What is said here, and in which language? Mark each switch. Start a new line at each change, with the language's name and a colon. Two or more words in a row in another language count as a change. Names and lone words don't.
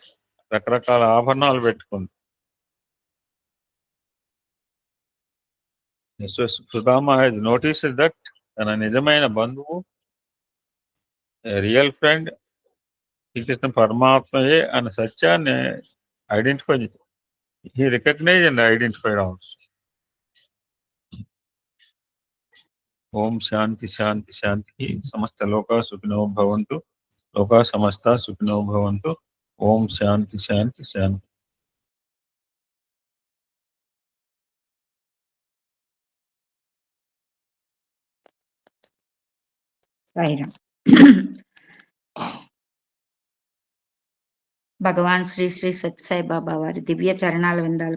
Telugu: రకరకాల ఆభరణాలు పెట్టుకుంది. సుధామ
English: has noticed that
Telugu: తన నిజమైన బంధువు,
English: real friend
Telugu: శ్రీకృష్ణ పరమాత్మయే అన్న సత్యాన్ని ఐడెంటిఫై.
English: He recognized and identified also.
Sanskrit: ओम् शान्ति शान्ति शान्ति. समस्त लोक सुखिनो भवन्तु। लोक समस्त सुखिनो भवन्तु. ओम् शान्ति शान्ति शान्ति.
Telugu: భగవాన్ శ్రీ శ్రీ సత్యసాయి బాబా వారి దివ్య చరణాల విందాలకు